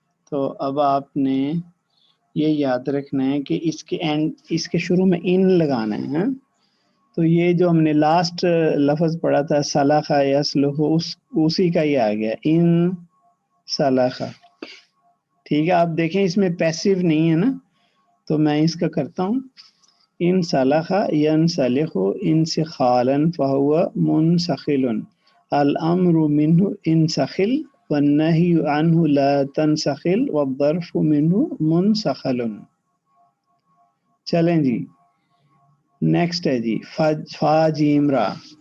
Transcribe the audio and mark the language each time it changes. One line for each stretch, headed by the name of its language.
Urdu: تو اب آپ نے یہ یاد رکھنا ہے کہ اس کے شروع میں ان لگانا ہے. تو یہ جو ہم نے لاسٹ لفظ پڑھا تھا سلاخہ یسلخ، اسی کا ہی آ گیا ان سلاخہ. ٹھیک ہے، آپ دیکھیں اس میں پیسیو نہیں ہے نا، تو میں اس کا کرتا ہوں.
Arabic: ان سلخ ینسلخ انسخالا فهو منسخل، الامر منه انسخل والنهي عنه لا تنسخل والظرف منه منسخل.
Urdu: چلیں جی نیکسٹ ہے جی فا جیم را.